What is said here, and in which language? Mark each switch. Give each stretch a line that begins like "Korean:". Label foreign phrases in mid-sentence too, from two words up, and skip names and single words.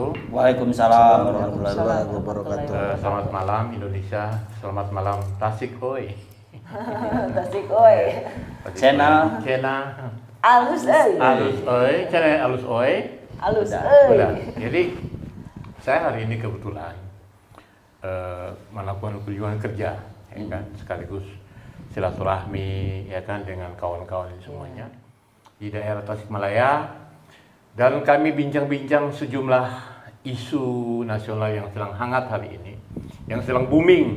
Arabic: وعليكم السلام ورحمة الله وبركاته.
Indonesian: Selamat malam Indonesia. Selamat malam Tasik oi. Tasik oi.
Sundanese: Cena. Alus oi. Alus oi. Cena alus oi. Alus oi.
Indonesian: Udah. Jadi saya hari ini kebetulan melakukan kunjungan kerja, ya kan, sekaligus silaturahmi, ya kan, dengan kawan-kawan semuanya di daerah Tasikmalaya. Dan kami bincang-bincang sejumlah isu nasional yang sedang hangat hari ini, yang sedang booming.